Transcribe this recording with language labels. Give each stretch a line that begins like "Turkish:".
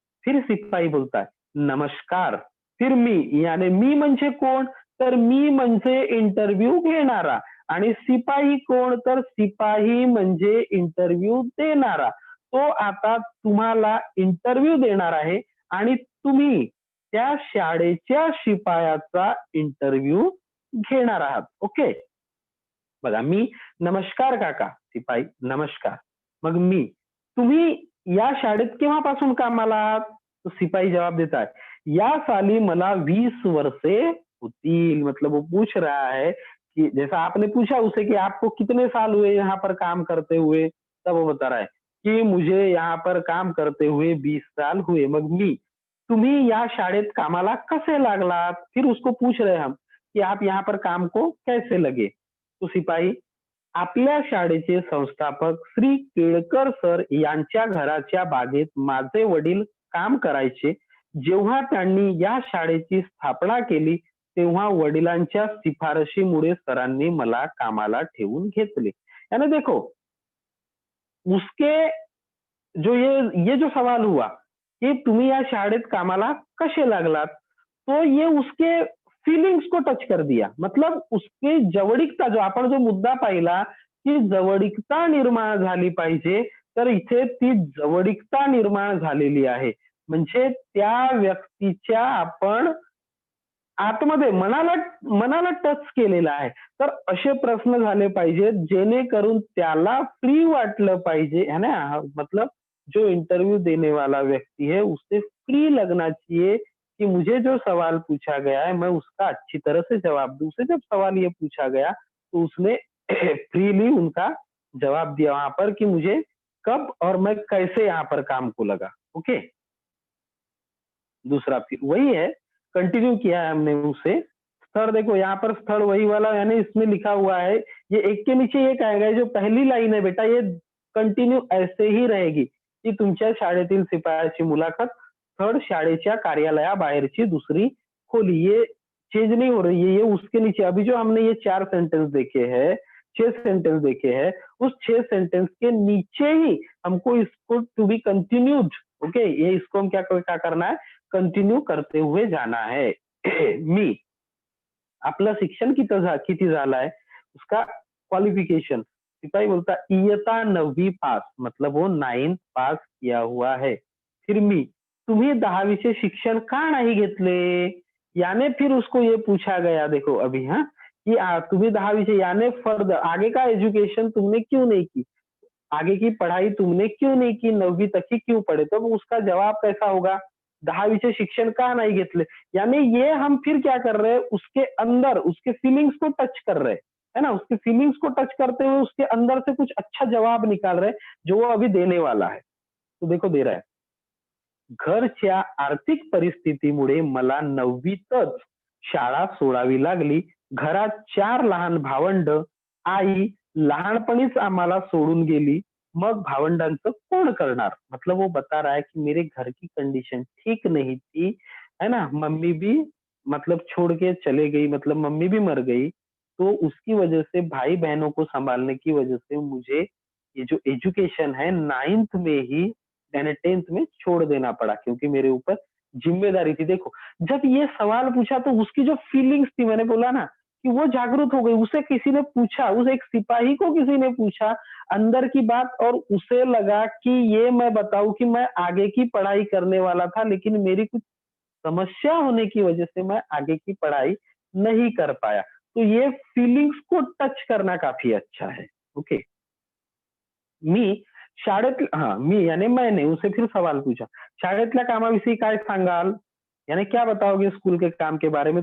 Hindi: फिर सिपाही बोलता है नमस्कार.
Marathi: फिर मी, यानी मी म्हणजे कोण? तर मी म्हणजे इंटरव्ह्यू घेणारा. आणि सिपाही कोण? तर सिपाही म्हणजे इंटरव्ह्यू देणारा. तो आता तुम्हाला इंटरव्ह्यू देणार आहे आणि तुम्ही त्या शाळेच्या शिपायाचा इंटरव्ह्यू घेणार आहात. ओके. बघा, मी, नमस्कार काका. सिपाही, नमस्कार. मग मी, तुम्ही या शाळेत केव्हापासून कामाला आहात?
Hindi: तो सिपाही जवाब देता है,
Marathi: या साली मला 20 वर्षे होतील.
Hindi: मतलब वो पूछ रहा है कि जैसा आपने पूछा उसे कि आपको कितने साल हुए यहाँ पर काम करते हुए, तब वो बता रहा है कि मुझे यहाँ पर काम करते हुए 20 साल हुए.
Marathi: मग मी, तुम्ही या शाळेत कामाला कसे लागलात?
Hindi: फिर उसको पूछ रहे हम कि आप यहाँ पर काम को कैसे लगे?
Marathi: तो सिपाही, आपल्या शाळेचे संस्थापक श्री केळकर सर यांच्या घराच्या बागेत माझे वडील काम करायचे. जेव्हा त्यांनी या शाळेची स्थापना केली तेव्हा वडिलांच्या शिफारशीमुळे सरांनी मला कामाला ठेवून घेतले.
Hindi: यानी देखो, उसके जो ये जो सवाल हुआ कि
Marathi: तुम्ही या शाळेत कामाला कसे लागलात,
Hindi: तो ये उसके फीलिंग्स को टच कर दिया. मतलब उसके
Marathi: जवळीकता, जो आपण जो मुद्दा पाहिला की जवळीकता निर्माण झाली पाहिजे, तर इथे ती जवळीकता निर्माण झालेली आहे. म्हणजे त्या व्यक्तीच्या आपण आतमध्ये मनाला मनाला टच केलेला आहे. तर असे प्रश्न झाले पाहिजेत जेणेकरून त्याला फ्री वाटलं पाहिजे, है ना.
Hindi: मतलब जो इंटरव्यू देने वाला व्यक्ति है उसे फ्री लगना चाहिए कि मुझे जो सवाल पूछा गया है मैं उसका अच्छी तरह से जवाब दूं. उसे जब सवाल ये पूछा गया तो उसने फ्रीली उनका जवाब दिया वहां पर कि मुझे कब और मैं कैसे यहाँ पर काम को लगा. ओके. दूसरा फिर वही है, कंटिन्यू किया है हमने उसे. स्थळ देखो, यहाँ पर स्थळ वही वाला, यानी इसमें लिखा हुआ है, ये एक के नीचे एक आएगा. जो पहली लाइन है बेटा, ये कंटिन्यू ऐसे ही रहेगी की
Marathi: तुमच्या शाळेतील शिपायाची मुलाखत, स्थळ शाळेच्या कार्यालयाबाहेरची दुसरी खोली.
Hindi: ये चेंज नहीं हो रही है, ये उसके नीचे. अभी जो हमने ये 4 सेंटेंस देखे हैं, 6 सेंटेंस देखे हैं, उस 6 सेंटेंस के नीचे ही हमको इसको टू बी कंटिन्यूड. ओके. ये इसको हम क्या करना है, कंटिन्यू करते हुए जाना है.
Marathi: मी, आपलं शिक्षण किती झालंय,
Hindi: उसका क्वालिफिकेशन. सिपाही बोलता
Marathi: इयत्ता 9वी पास,
Hindi: मतलब वो 9 पास किया हुआ है.
Marathi: फिर मी, तुम्ही 10वीचे शिक्षण का नहीं घेतले?
Hindi: यानी फिर उसको ये पूछा गया, देखो अभी, हाँ, कि
Marathi: तुम्ही 10वीचे,
Hindi: यानी फर्दर आगे का एजुकेशन तुमने क्यों नहीं की? आगे की पढ़ाई तुमने क्यों नहीं की, 9वी तक ही क्यों पढ़े? तो उसका जवाब कैसा होगा,
Marathi: 10वीचे शिक्षण का नाही घेतले?
Hindi: यानी ये हम फिर क्या कर रहे हैं, उसके अंदर उसके फीलिंग्स को टच कर रहे हैं, है ना? उसकी फीलिंग्स को टच करते हुए उसके अंदर से कुछ अच्छा जवाब निकाल रहे हैं, जो वो अभी देने वाला है। तो देखो दे रहा है,
Marathi: घरच्या आर्थिक परिस्थितीमुळे मला 9वीतच शाळा सोडावी लागली. घरात 4 लहान भावंड, आई लहानपणीच आम्हाला सोडून गेली. मग भावंडांचं कोण करणार?
Hindi: मतलब वो बता रहा है कि मेरे घर की कंडीशन ठीक नहीं थी, है ना? मम्मी भी मतलब छोड़ के चले गई, मतलब मम्मी भी मर गई। तो उसकी वजह से भाई-बहनों को सँभालने की वजह से मुझे ये जो एजुकेशन है 9th में ही मैंने 10th में छोड़ देना पड़ा, क्योंकि मेरे ऊपर जिम्मेदारी थी। देखो, जब ये सवाल पूछा तो उसकी जो फीलिंग्स थी, मैंने बोला ना कि वो जागरूक हो गई। उसे किसी ने पूछा, उस एक सिपाही को किसी ने पूछा अंदर की बात, और उसे लगा कि ये मैं बताऊं कि मैं आगे की पढ़ाई करने वाला था, लेकिन मेरी कुछ समस्या होने की वजह से मैं आगे की पढ़ाई नहीं कर पाया। तो ये फीलिंग्स को टच करना काफी अच्छा है।
English: Okay.
Marathi: मी शाळेत
Hindi: हां, मी यानी मैंने उनसे फिर सवाल पूछा,
Marathi: "शाळेतल्या कामाविषयी काय सांगाल?"
Hindi: यानी क्या बताओगे स्कूल के काम के बारे में?